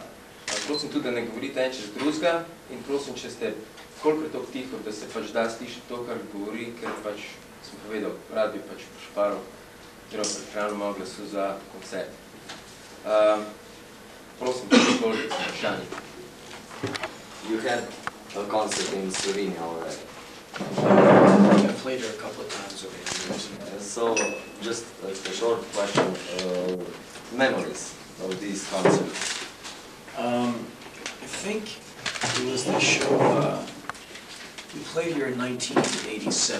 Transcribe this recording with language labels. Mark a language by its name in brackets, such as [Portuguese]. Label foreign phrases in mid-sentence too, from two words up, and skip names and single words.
[Slovenian] Prosim tudi, da ne govorite en čez drugega in prosim, če ste kolikor toliko tiho, da se pač da slišati to, kar govori, ker pač sem povedal, rad bi pač pošparil oziroma prihranil malo glasu za koncert. Prosim, če koliko vprašanje. [English] You had a concert in Slovenia already. I played there a couple of times over the years. So, just a short question, memories of these concerts? I think it was the show, we played here in 1987.